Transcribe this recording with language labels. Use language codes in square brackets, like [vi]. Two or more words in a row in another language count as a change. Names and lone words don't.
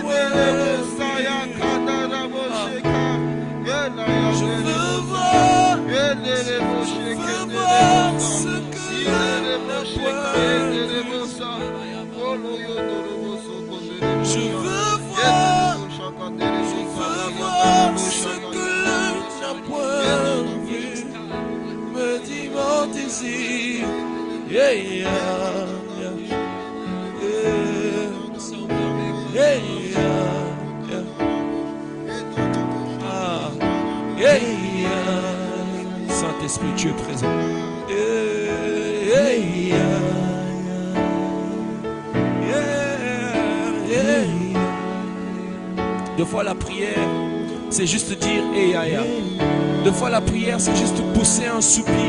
[fr] Je veux voir ce que l'homme n'a point vu. Je veux voir ce que l'homme n'a point vu. Me dis mon désir. [en] Yeah, yeah, yeah. Yeah, yeah, ah, yeah, yeah. [fr] Saint-Esprit, tu es présent. [en] Yeah, yeah, yeah. [fr] Deux fois la prière, c'est juste dire [en] hey, yeah, yeah. [fr] Deux fois la prière, c'est juste pousser un soupir.